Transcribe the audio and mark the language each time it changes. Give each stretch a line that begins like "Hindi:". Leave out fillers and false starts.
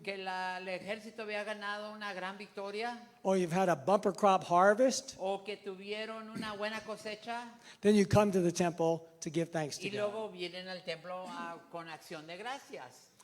Spanish: Que el ejército había ganado una gran victoria
English: or you've had a bumper crop harvest,
Spanish: o que tuvieron una buena cosecha
English: then you come to the temple to give thanks to
Spanish: y
English: God.
Spanish: luego vienen al templo con acción de gracias.